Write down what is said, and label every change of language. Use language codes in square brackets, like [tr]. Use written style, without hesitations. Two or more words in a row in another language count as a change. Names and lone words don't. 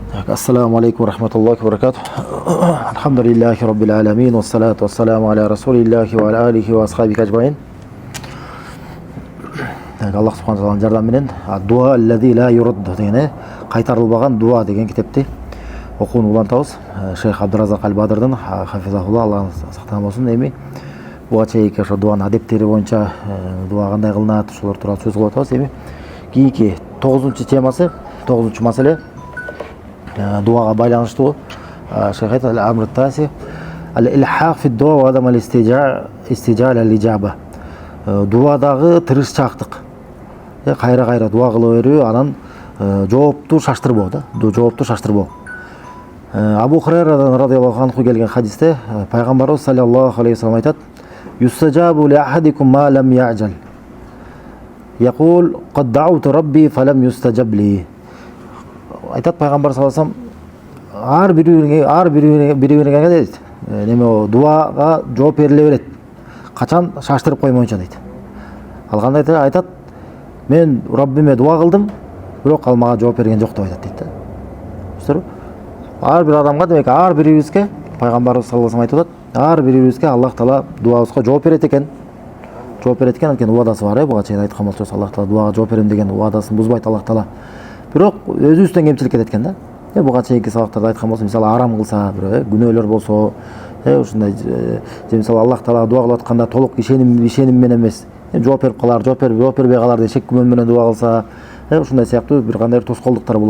[ar] السلام عليكم ورحمة الله وبركاته. الحمد لله رب العالمين والصلاة والسلام على رسول الله وعلى آله وأصحابه أجمعين. الله سبحانه وتعالى [ky] жардамымен дуа аллази ла юрад деген кайтарылбаган дуа деген китепти окууну улантабыз. Шейх Абдуразак Аль-Бадрдын хафизахулла, Алла сактаган болсун. Эми буга чейинки ошо дуанын адептери боюнча дуа кандай кылынат ошолор тууралуу сөз кылып атабыз. Эми кийинки 9-чу темасы, 9-чу маселе дуага байланыштуу. Шейх айтат: [ar] "الأمر التاسع الإلحاح في الدعاء وعدم الاستعجال الإجابة." [ky] Дуадагы тырышчаактык. Кайра дуа кыла берүү, анан жоопту шаштырбоо да. Жоопту шаштырбоо. Абу Хурайрадан [ar] رضي الله عنه [ky] келген хадисте пайгамбарыбыз [ar] صلى الله عليه وسلم айтат: "يستجاب لأحدكم ما لم يعجل. يقول قد دعوت ربي فلم يستجب لي." [ky] Айтат пайгамбар [ar] صلى الله عليه وسلم, [ky] ар бирине дейт, неме дуага жооп бериле берет. Качан шаштырып коймойнча дейт. Ал кандай айтат: "Мен Раббиме дуа кылдым, бирок ал мага жооп берген жок" деп айтат дейт. Түшүнүңүзбү? Ар бир адамга, демек ар бирибизге пайгамбарыбыз [ar] саллаллаху алейхи ва саллям [ky] айтып атат, ар бирибизге Аллах таала дуабызга жооп берет экен. Жооп берет экен, анткени уадасы бар, буга чейин айткан болчубуз, Аллах таала дуага жооп берем деген уадасын бузбайт Аллах таала. Бирок өзүбүздөн кемчилик кетет экен да. Буга чейинки сабактарда айткан болсом, мисалы арам кылса, күнөөлөр болсо, ушундай мисалы Аллах таалага дуа кылып атканда толук ишеним менен эмес, жооп берип калар, жооп бербей калар деген шек күмөн менен дуа кылса, ушундай сыяктуу бир кандайдыр тоскоолдуктар болот.